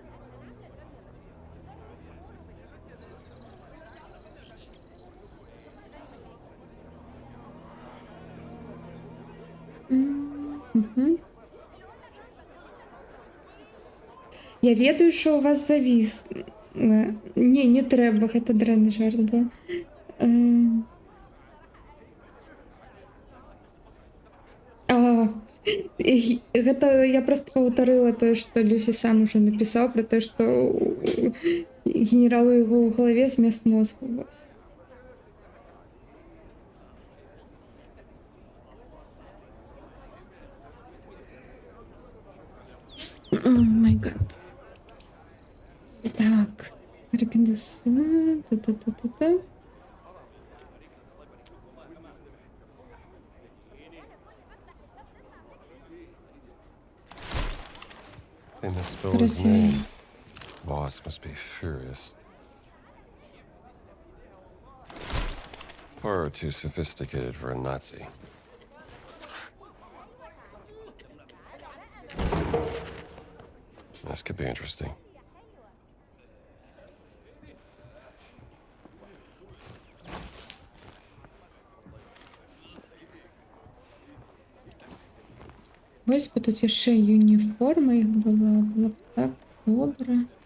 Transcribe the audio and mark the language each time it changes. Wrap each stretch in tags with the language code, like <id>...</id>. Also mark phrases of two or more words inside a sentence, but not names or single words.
<be>Мгм. Я ведаю, що у вас завіс. Не трэба, гэта дрэнны жарт быў. Гэта я просто паўтарыла тое, што Люсі сам ужо напісаў пра тое, што генералу яго ў галаве замест мозгу. Вось.</be> <en>My god.</en> <ru>Так. Рекомендация. Та-та-та-та-та.</ru> <en>They misspelled his</en> <ru>Друзья.</ru> <en>name. Boss must be furious. Far too sophisticated for a Nazi. This could be interesting.</en> <be>Вось бы тут яшчэ уніформа іх была б так добра.</be>